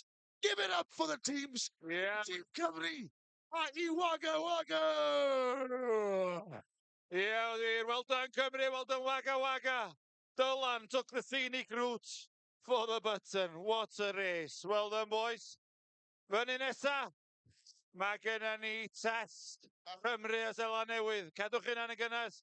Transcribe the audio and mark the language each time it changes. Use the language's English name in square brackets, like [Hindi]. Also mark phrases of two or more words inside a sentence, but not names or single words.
[English] Give it up for the teams. Yeah. Team Gymru. I Wagga Wagga. Yeah, well done, Cymru. Well done, Wagga Wagga. Dolan took the scenic route for the button. What a race. Well done, boys. [Welsh] Fyny nesa, mae gennym ni test Cymru a Seland Newydd. Cadwch hynna'n y gynnes.